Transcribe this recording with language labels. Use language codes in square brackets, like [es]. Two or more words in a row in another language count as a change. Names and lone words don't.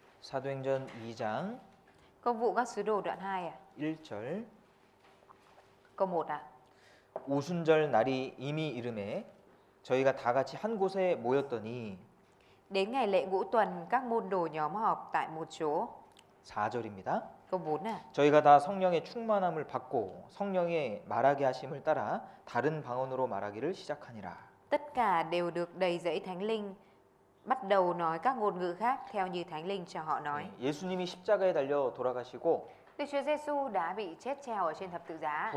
[ko] 사도행전 2장 [vi] Công vụ các sứ đồ đoạn 2 à? [ko] 1절 [vi] Câu 1 à? [ko] 오순절 날이 이미 이름에 저희가 다 같이 한 곳에 모였더니 [vi] Đến ngày lễ ngũ tuần, các môn đồ nhóm họp tại một chỗ. [ko] 4절입니다. [vi] Câu 4 à? [ko] 저희가 다 성령의 충만함을 받고 성령의 말하게 하심을 따라 다른 방언으로 말하기를 시작하니라. [vi] Tất cả đều được đầy dẫy Thánh Linh, bắt đầu nói các ngôn ngữ khác theo như Thánh Linh cho họ nói. [ko] 네, 예수님이 십자가에 달려 돌아가시고 [vi] Đức Chúa Giêsu đã bị chết treo ở trên thập tự giá